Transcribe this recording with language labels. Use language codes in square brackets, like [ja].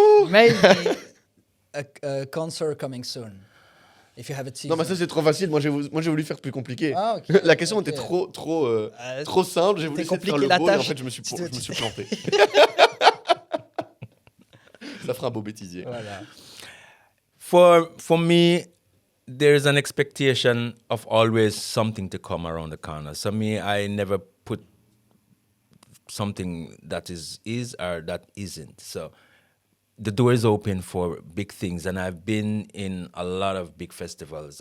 [en] Maybe a concert coming soon. If you have a teaser. [fr] Non, mais ça c'est trop facile. Moi j'ai voulu faire plus compliqué. [en] Ah, okay. [fr] La question était trop simple. J'ai voulu essayer de faire le beau et en fait je me suis planté. Ça fera un beau bêtisier. Voilà. [en] For me, there's an expectation of always something to come around the corner. So me, I never put something that is or that isn't. So the door is open for big things, and I've been in a lot of big festivals.